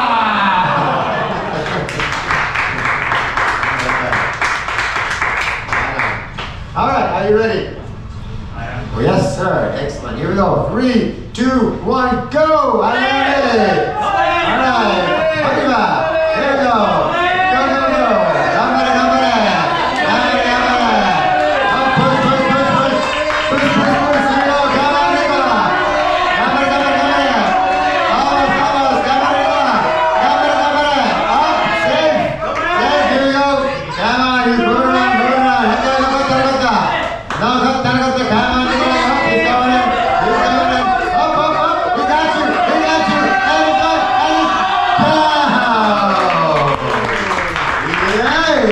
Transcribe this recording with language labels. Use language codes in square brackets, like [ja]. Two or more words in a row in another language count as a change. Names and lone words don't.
[en] All right, are you ready? Oh, yes, sir. Excellent. Here we go. 3, 2, 1, go! All right. All right. Arriba. Here we go. Go, go, go. [ja] Gambare, gambare. Gambare, gambare. [en] Oh, push, push, push, push. Push, push, push. Here we go. [ja] Gambare, arriba. Gambare, gambare, gambare. [es] Vamos, vamos. [ja] Gambare, arriba. Gambare, gambare. [en] Up. Safe. Safe. Here we go. Come on. He's moving around, moving around. Head down, look, look, look. No, look, down, look, look. Come on. He's going in. He's going in. Up, up, up. He got you. He got you. And he's going. And he's down. Yay.